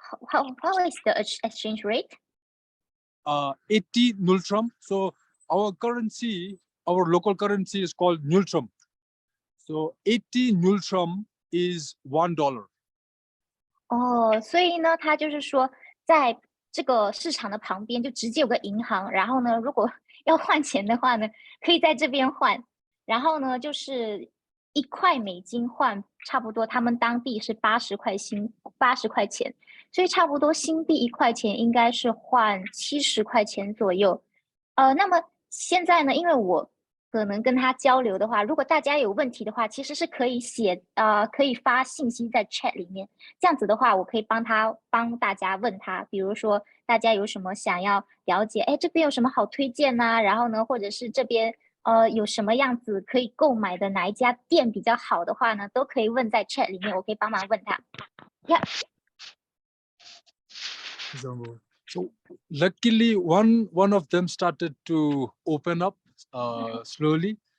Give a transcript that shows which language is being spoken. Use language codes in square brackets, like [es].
[en] How is the exchange rate? 80 Nultrum. So our local currency is called Nultrum. So 80 Nultrum is $1. [zh] 哦，所以呢，他就是说，在这个市场的旁边就直接有个银行，然后呢，如果要换钱的话呢，可以在这边换，然后呢，就是1块美金换差不多他们当地是80块钱，所以差不多新币1块钱应该是换70块钱左右。那么现在呢，因为我可能跟他交流的话，如果大家有问题的话，其实是可以可以发信息在 chat 里面。这样子的话，我可以帮大家问他，比如说大家有什么想要了解，哎，这边有什么好推荐呐？然后呢，或者是这边有什么样子可以购买的，哪一家店比较好的话呢，都可以问在 chat 里面，我可以帮忙问他。 [en] Yeah. So luckily, one of them started to open up slowly.